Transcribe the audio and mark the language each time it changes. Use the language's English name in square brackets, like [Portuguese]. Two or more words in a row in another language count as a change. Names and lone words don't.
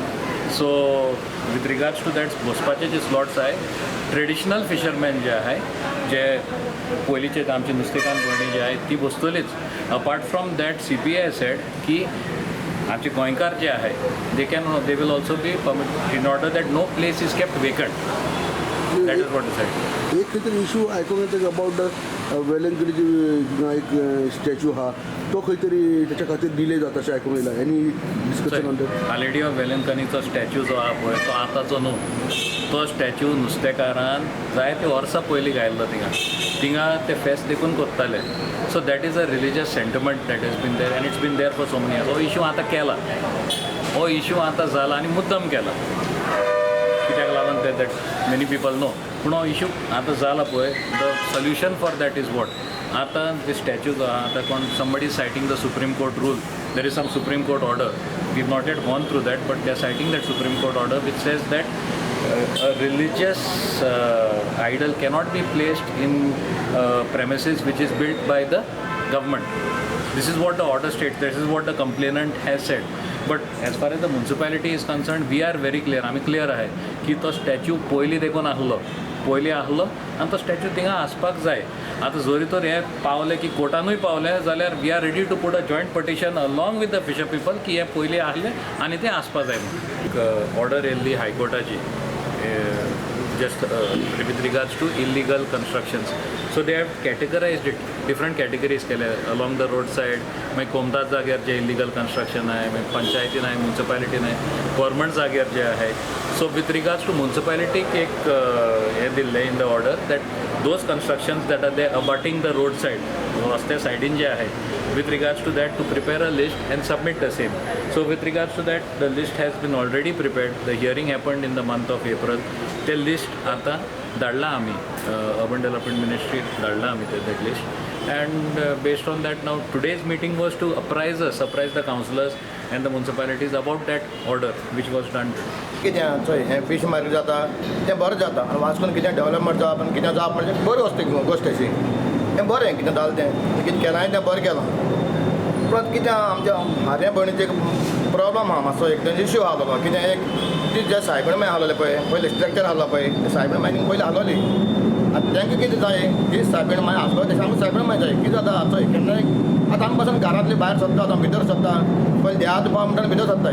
[English] so with regards to that [Konkani] बसपाचे जे स्लॉट्स आहे [English] traditional fisherman [Konkani] जे आहे जे पयलींचे आमचे नुस्तेकान भयणी जे आहेत ती बसतलीच. [English] apart from that CP has said [Konkani] की आमचे गोंयकार जे आहे [English] they will also be permit in order that no place is kept vacant. that is what decided. [Konkani] एक खंय तरी इशू आयकूंक येता [English] about the Velankadi [Konkani] जी एक स्टॅच्यू आहा तो खंय तरी त्याच्या खातीर डिले जाता अशें आयकूंक येयला. [English] any discussion on that? [Konkani] लेडी ऑफ वेलंकनीचो स्टॅच्यू जो आहा पळय तो आतांचो न्हू. तो स्टॅच्यू नुस्तेकारान जायते वर्सां पयलीं घायल्लो थिंगा ते फेस्त देखून करताले. [English] so that is a religious sentiment that is been there and it's been there for so many years. [Konkani] हो इशू आतां केला, हो इशू आतां जाला आनी मुद्दम केला. कित्याक लागून ते [English] that many people know. [Konkani] पूण हो इशू आतां जाला पळय [English] the solution for that is what. [Konkani] आतां ते स्टॅच्यू जो आहा आतां कोण [English] somebody citing the Supreme Court rule. there is some Supreme Court order. we have not yet gone through that but they are citing that Supreme Court order which says that a religious idol cannot be placed in premises which is built by the government. This is what the order states. This is what the complainant has said. But as far as the municipality is concerned, we are very clear. [Konkani] आमी क्लियर आहे की तो स्टॅच्यू पयलीं देखून आहलो आनी तो स्टॅच्यू थिंगा आसपाक जाय. आतां जरी तर हे पावले की कोर्टानूय पावले जाल्यार [English] we are ready to put a joint petition along with the fisher people [Konkani] की हे पयलीं आहले आनी ते आसपा जाय म्हणून. ऑर्डर येयल्ली हायकोर्टाची [English] just with regards to illegal constructions. So they have categorized it, different categories केले along the roadside. [Konkani] मागीर कोमतात जाग्यार जे [English] illegal construction [Konkani] आहे, मागीर पंचायतीन आहे, म्युन्सिपालिटीन आहे, गव्हर्मेंट जाग्यार जे आहे. [English] so with regards to [Konkani] म्युन्सिपालिटीक एक हे दिल्लें [English] in the order that those constructions that are the abutting the road side [Konkani] रस्त्या सायडीन जे आहे [English] with regards to that to prepare a list and submit the same. So with regards to that the list has been already prepared. The hearing happened in the month of April. The list [Konkani] आता धाडला आमी [English] urban development ministry [Konkani] धाडला आमी [English] that list and based on that now today's meeting was to surprise the councillors and the municipalities about that order which was done. [Konkani] कितें चोय हें [English] fish market [Konkani] जाता तें बरें जाता आनी वास्कोन कितें डेवलपमेंट जावप आनी कितें जावप म्हणजे बरी गोश्ट अशी. तें बरें कितें जालें तें कितें केलां तें बरें केलां. पूण कितें आमच्या हाऱ्या भयणीचें एक प्रॉब्लम आहा मातसो एक इश्यू आहलो कितें एक ती जे सायबीण मागीर आहलोले पळय स्ट्रक्चर आहलो पळय ते सायबीण मागीर पयलीं आहलोली आतां तांकां कितें जाय ती सायबीण मागीर आसलो तशें आमकां सायबीण मागीर जाय कितें जाता चोय केन्नाय आतां आमी पासून घरांतली भायर सरता आतां भितर सरता पयलीं देहा तुपा म्हणटा भितर सरताय.